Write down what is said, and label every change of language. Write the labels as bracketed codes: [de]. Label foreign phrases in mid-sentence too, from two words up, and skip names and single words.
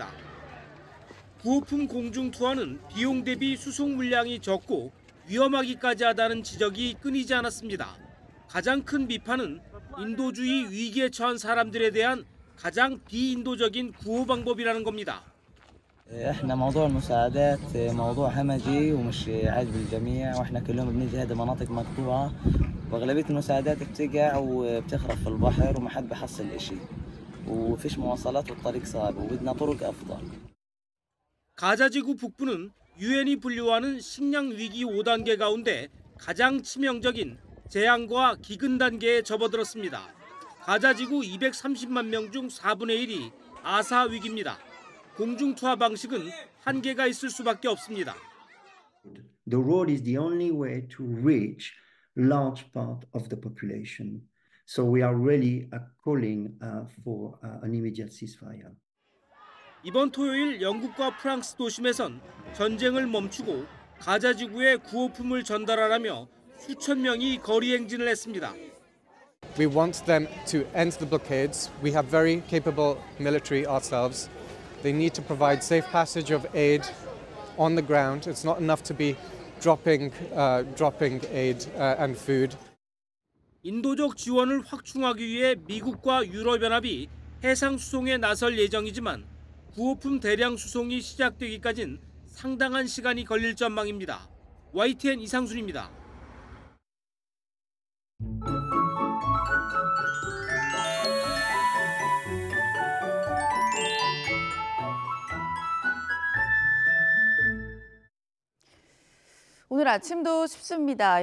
[ko] 구호품 공중 투하는 비용 대비 수송 물량이 적고 위험하기까지 하다는 지적이 끊이지 않았습니다. 가장 큰 비판은 인도주의 위기에 처한 사람들에 대한 가장 비인도적인 구호 방법이라는 겁니다. [ar] احنا موضوع المساعدات موضوع همجي ومش عاجب الجميع واحنا كل يوم بنيجي هذه مناطق مقطوعه واغلبيه المساعدات بتقع وبتخرف في البحر وما حد بحصل شيء وفيش مواصلات والطريق صعب وبدنا طرق افضل. [ko] 가자지구 북부는 유엔이 분류하는 식량 위기 5단계 가운데 가장 치명적인 재앙과 기근 단계에 접어들었습니다. 가자지구 230만 명 중 4분의 1이 아사 위기입니다. 공중 투하 방식은 한계가 있을 수밖에 없습니다. [en] The road is the only way to reach large part of the population. So we are really calling for an immediate ceasefire. [ko] 이번 토요일 영국과 프랑스 도심에선 전쟁을 멈추고 가자지구에 구호품을 전달하라며 수천 명이 거리 행진을 했습니다. [en] We want them to end the blockades. We have very capable military ourselves. They need to provide safe passage of aid on the ground. It's not enough to be dropping aid and food. [ko] 인도적 지원을 확충하기 위해 미국과 유럽연합이 해상 수송에 나설 예정이지만 구호품 대량 수송이 시작되기까진 상당한 시간이 걸릴 전망입니다. YTN 이상순입니다. 오늘 아침도 춥습니다.